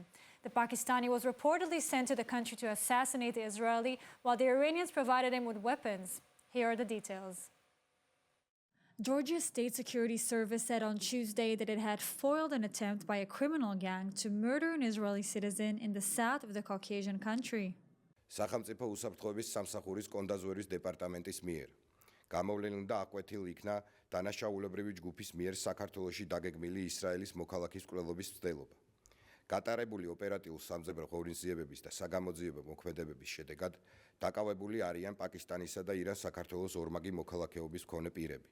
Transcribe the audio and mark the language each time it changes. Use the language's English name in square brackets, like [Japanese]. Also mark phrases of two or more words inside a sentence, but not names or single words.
[English] The Pakistani was reportedly sent to the country to assassinate the Israeli, while the Iranians provided him with weapons. Here are the details. Georgia's State Security Service said on Tuesday that it had foiled an attempt by a criminal gang to murder an Israeli citizen in the south of the Caucasian country. [Georgian] სახელმწიფო უსაფრთხოების სამსახურის კონდაზვერის დეპარტამენტის მიერ გამოვლენილ და აკვეთილ იქნა დანაშაულებრივი ჯგუფის მიერ საქართველოში დაგეგმილი ისრაელის მოქალაქის კვლელობის მცდელობა. გატარებული ოპერატიულ სამძებრო ღონისძიებების და საგამოძიებო მოქმედებების შედეგად დაკავებული არიან პაკისტანისა და ირან-საქართველოს ორმაგი მოქალაქეობის მქონე პირები.